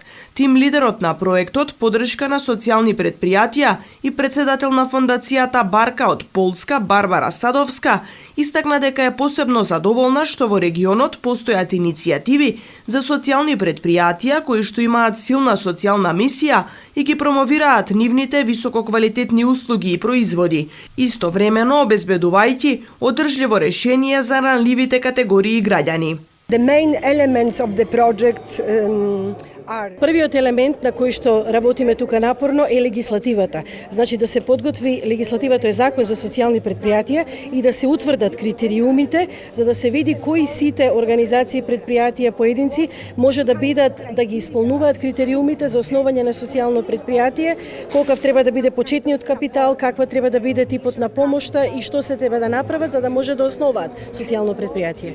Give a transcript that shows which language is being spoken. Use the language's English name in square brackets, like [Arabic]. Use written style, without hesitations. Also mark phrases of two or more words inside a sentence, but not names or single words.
[Macedonian] Тим лидерот на проектот Подршка на социјални предпријатија и председател на фондацијата Барка од Полска Барбара Садовска истакна дека е посебно задоволна што во регионот постојат иницијативи за социјални предпријатија кои што имаат силна социјална мисија и ги промовираат нивните висококвалитетни услуги и производи, истовремено обезбедувајќи одржливо решение за ранливите категории граѓани. [English] The main elements of the project [Macedonian] Првиот елемент на кој што работиме тука напорно е легислативата. Значи да се подготви легислативата е закон за социјални предпријатија и да се утврдат критериумите за да се види кои сите организации, предпријатија, поединци може да бидат да ги исполнуваат критериумите за основање на социјално предпријатие, колкав треба да биде почетниот капитал, каква треба да биде типот на помошта и што се треба да направат за да може да основаат социјално предпријатие.